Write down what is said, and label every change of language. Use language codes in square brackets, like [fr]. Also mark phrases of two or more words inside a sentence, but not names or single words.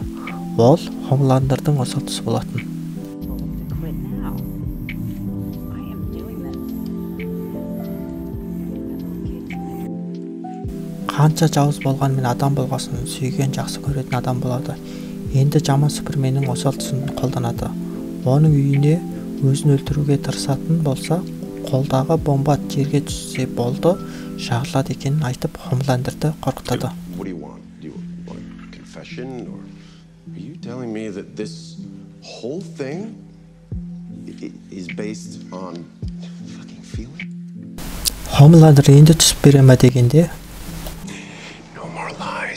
[kk] Ол Хомландердің осал тұсы болатын. Қанша жауыз болғанмен адам болғасын сүйген жақсы көретін адам болады. Енді жаман Суперменнің осал тұсын қолданады. Оның үйіне өзін өлтіруге тырысатын болса, қолдағы бомба жерге түссе болды, жағылады екенін айтып Хомландерді қорқытады. [en] What do you want? Do you want a confession, or are you telling me that this whole thing is based on fucking feeling? [kk] Хомландер енді түсіп бере ме дегенде, [en] No more lies.